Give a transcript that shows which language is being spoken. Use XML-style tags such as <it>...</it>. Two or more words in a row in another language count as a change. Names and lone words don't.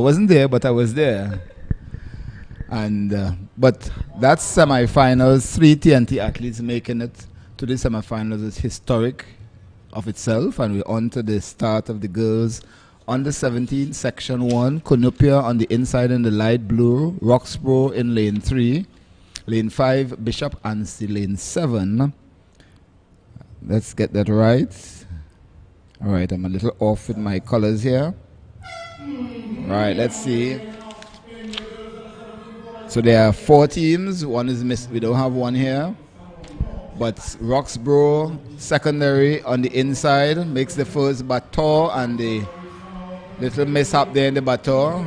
<en>I wasn't there, but I was there. And but that's semi-finals. 3 TNT athletes making it to the semi-finals is historic of itself, and we're on to the start of the girls. Under 17, section 1, Cunupia on the inside in the light blue, Roxboro in lane 3, lane 5, Bishop Anstey, lane 7. Let's get that right. All right, I'm a little off with my colors here. All right, let's see. So there are 4 teams. One is missed. We don't have one here. But Roxboro secondary on the inside makes the first baton, and the little mishap there in the baton.</en>